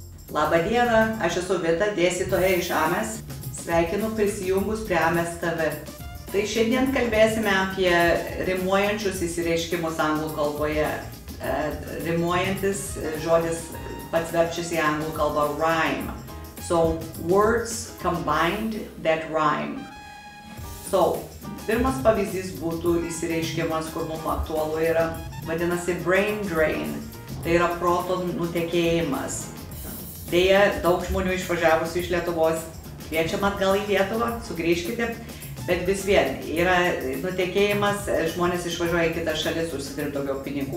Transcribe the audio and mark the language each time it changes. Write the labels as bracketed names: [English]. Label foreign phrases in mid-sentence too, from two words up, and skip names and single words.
[Lithuanian] Labą dieną, aš esu Vita, dėstytoja iš AMES. Sveikinu prisijungus prie AMES TV. Tai šiandien kalbėsime apie rimuojančius išsireiškimus anglų kalboje. Rimuojantis žodis pats verčiasi į anglų kalbą rhyme. [English] So, words combined that rhyme. So, [Lithuanian] pirmas pavyzdys būtų išsireiškimas, kur mums aktualu yra, vadinasi [English] brain drain. [Lithuanian] Tai yra proto nutekėjimas. Deja, daug žmonių išvažiavusių iš Lietuvos kviečiam atgal į Lietuvą, sugrįžkite, bet vis vien yra nutekėjimas, žmonės išvažiuoja į kitas šalis užsidirbti daugiau pinigų.